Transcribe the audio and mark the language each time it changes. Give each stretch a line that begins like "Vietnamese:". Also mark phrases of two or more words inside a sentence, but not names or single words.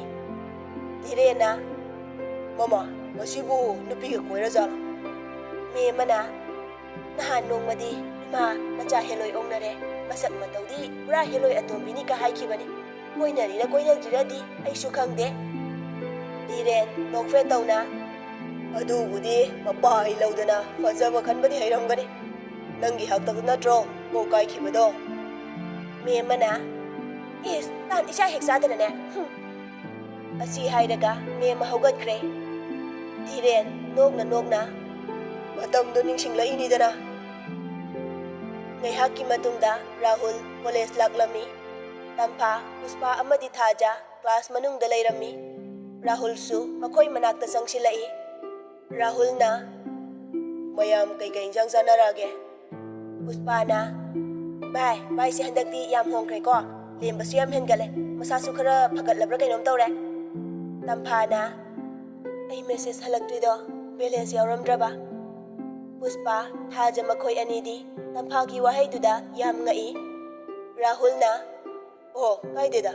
Manipuri: Dhirena Mama masibu nupiga koirazala. Me mana nahan nongmadi ima nacha heloi ongnare masak mataudi pura heloi atombini ka haikibani. Koinadriradi aisu khangde. Dhiren nokfe tawna adubudi mapai laudana fazaba khanbadi hairamgani. Nangi haktak natro ko kaikhibado. Me mana tan isha heksadana ne. Asi hairaga me mahaugatkre. Dhiren nokna matamdo ningsinglai dana. Ngaihaki matungda Rahul college laklami. Tampha Puspa amadi Thaja class manungda lairami. Rahul su makhoi manakta sangsilai. Rahul na mayam kai injang sanarage. Puspa na Bye si handakti yam hongkre ko. Lembasu yam hengale. Masasu khara phagatlabra kainom tawre. Tampha na ai message halaktuido balance yauramdraba. Puspa Thaja makhoi anidi Tamphagi wahaiduda yam ngai. Rahul na Oh kaideda.